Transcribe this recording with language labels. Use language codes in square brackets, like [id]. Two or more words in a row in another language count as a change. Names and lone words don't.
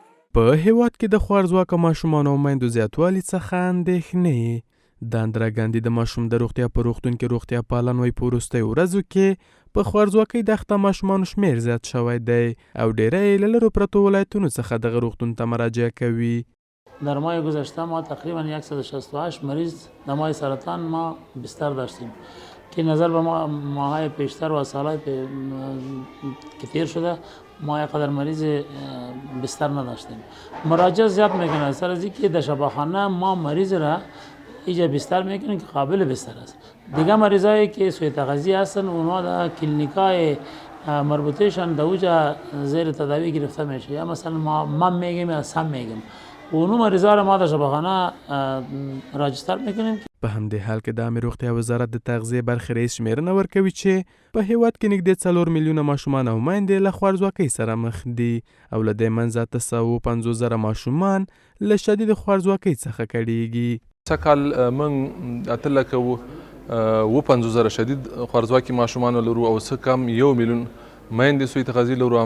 [ps] په هیواد کې د خوارځواکه ماشومانو او میندو زیاتوالي څخه اندېښنې. د اندرا ګاندي د ماشوم د روغتیا په روغتون کې روغتیا پالان وایي په وروستیو ورځو کې په خوارځواکۍ د اخته ماشومانو شمیر زیات شوی دی او ډیری یې له لرو پرتو ولایتونو څخه دغه روغتون ته مراجعه کوي. [fa] در ماه گذشته ما تقریبا 168 مریض دمای سرطان ما بستر داشتیم که نظر به ماهای پیشتر و سالهای که تیر شده ما یقدر مریض بستر نداشتیم. مراجعه زیاد میکنه سر از اینکه در شفاخانه ما مریض را اینجا بستر میکنیم که قابل بستر است. دیگه مریضایی که سوی تغذیه هستن اونا در کلینیکای مربوطهشان در اوجا زیر تداوی گرفته میشه یا مثلا ما میگیم یا سم میگیم اونو مریضا را ما در شفاخانه راجستر میکنیم. [ps] په همدې حال کې د عامې روغتیا وزارت د تغذیې برخې رئیس شمیرنه ورکوي چې په هیواد کې نږدې 4 میلیونه ماشومان او میندې له خوارځواکۍ سره مخ دي او له دې منځه 950,000 ماشومان له شدید خوارځواکۍ څخه کړېږي. سږکال موږ 850,000 شدید خوارځواکي ماشومان لرو او څه کم 1 میلیون میندې سوی تغذیې لرو.